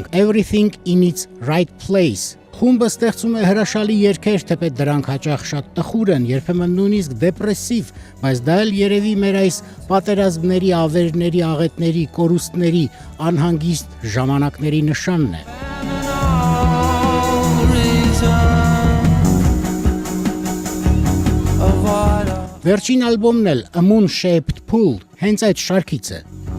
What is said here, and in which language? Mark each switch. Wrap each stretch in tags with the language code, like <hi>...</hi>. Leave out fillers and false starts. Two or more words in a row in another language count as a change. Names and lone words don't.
<hy>Everything in its Right Place։ Խումբը ստեղծում է հրաշալի երգեր, թեպետ դրանք հաճախ շատ տխուր են, երբեմն նույնիսկ դեպրեսիվ, բայց դա էլ երևի մեր այս պատերազմների, ավերների, աղետների, կորուստների, անհանգիստ ժամանակների նշանն է։ Վերջին ալբոմն էլ A Moon Shaped Pool հենց այդ շարքից է։</hy>